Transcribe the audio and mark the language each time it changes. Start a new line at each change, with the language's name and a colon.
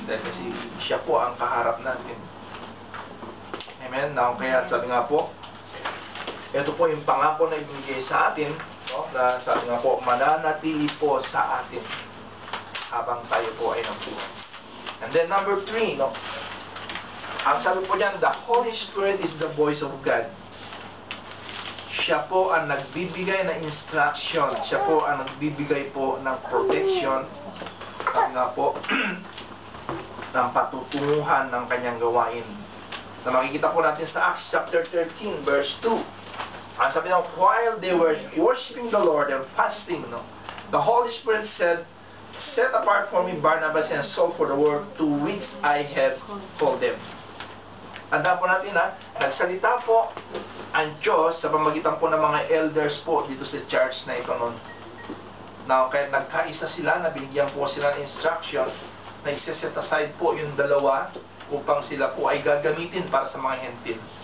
Filipino: Dahil kasi siya po ang kaharap natin. Amen? Now, kaya sabi nga po, ito po yung pangako na ibigay sa atin, no, na sabi nga po, mananatili po sa atin habang tayo po ay nabuhay.
English: And then number 3, no?
Filipino: Ang sabi po niyan,
English: the Holy Spirit is the voice of God.
Filipino: Siya po ang nagbibigay ng instruction. Siya po ang nagbibigay po ng protection. Sabi nga po, ng patutunguhan ng kanyang gawain. Na makikita po natin sa Acts chapter 13, verse 2. Ang sabi nga,
English: while they were worshiping the Lord and fasting, no, the Holy Spirit said, set apart for me Barnabas and Saul for the work to which I have called them.
Filipino: Tandaan po natin nagsalita po ang Diyos sa pamagitan po ng mga elders po dito sa church na ito noon. Now, kaya nagkaisa sila, na binigyan po sila ng instruction na isa-set aside po yung dalawa upang sila po ay gagamitin para sa mga hentil.